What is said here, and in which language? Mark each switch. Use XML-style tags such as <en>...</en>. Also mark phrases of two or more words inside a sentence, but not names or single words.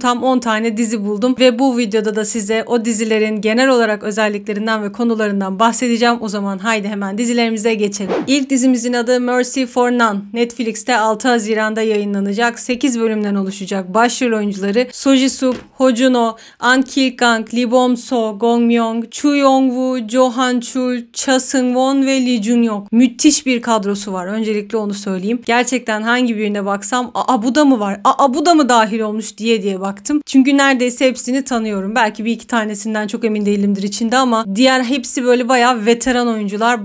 <tr>Tam 10 tane dizi buldum ve bu videoda da size o dizilerin genel olarak özelliklerinden ve konularından bahsedeceğim. O zaman haydi hemen dizilerimize geçelim. İlk dizimizin adı Mercy for None. Netflix'te 6 Haziran'da yayınlanacak. 8 bölümden oluşacak. Başrol oyuncuları Soji Sup, Ho Juno, An Kil-kang, Lee Bom-so, Gong Myung, Chu Yong-woo, Jo Han-chul, Cha Seung-won ve Lee Jun-yok. Müthiş bir kadrosu var. Öncelikle onu söyleyeyim. Gerçekten hangi birine baksam bu da mı var? Bu da mı dahil olmuş diye baktım. Çünkü neredeyse hepsini tanıyorum. Belki bir iki tanesinden çok emin değilimdir içinde ama diğer hepsi böyle bayağı veteran oyuncular.</tr>